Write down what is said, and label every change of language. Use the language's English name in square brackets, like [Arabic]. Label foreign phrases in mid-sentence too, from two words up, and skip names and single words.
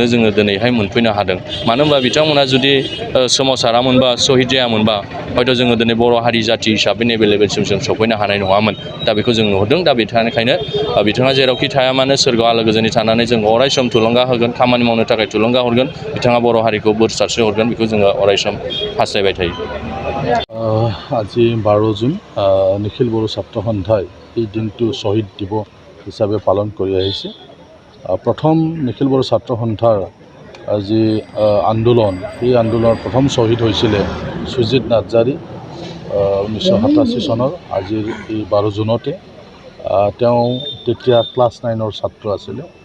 [Bodo] जोङो दिनैहाय मोनफैनो हादों मानो होनबा बिथांमोना जुदि सोमावसारामोनबा शहीद जायामोनबा हयथ' जोङो दिनै बर' हारि जाथि हिसाबै नैबे लेभेलसिम जों सफैनो हानाय नङामोन दा बेखौ जों नुहुरदों दा बेनिखायनो बिथाङा जेरावखि थाया मानो सोरगोआव आलो गोजोनै थानानै जों अराय सम थुलुंगा होगोन खामानि मावनो थाखाय थुलुंगा हरगोन बिथाङा बर' हारिखौ बोर सारस्रि हरगोन बेखौ जोङो अराय सम हास्थायबाय थायो [Assamese] আজি 12 জুন নিখিল বড়ো ছাত্ৰ সন্থাই এই দিনটো শ্বহীদ দিৱস হিচাপে পালন কৰি আহিছে প্ৰথম নিখিল বড়ো ছাত্ৰ সন্থাৰ যি আন্দোলন এই আন্দোলনৰ প্ৰথম শ্বহীদ হৈছিলে সুজিত নাৰ্জাৰি 1987 চনৰ আজিৰ এই 12 জুনতে তেওঁ তেতিয়া ক্লাছ 9ৰ ছাত্ৰ আছিলে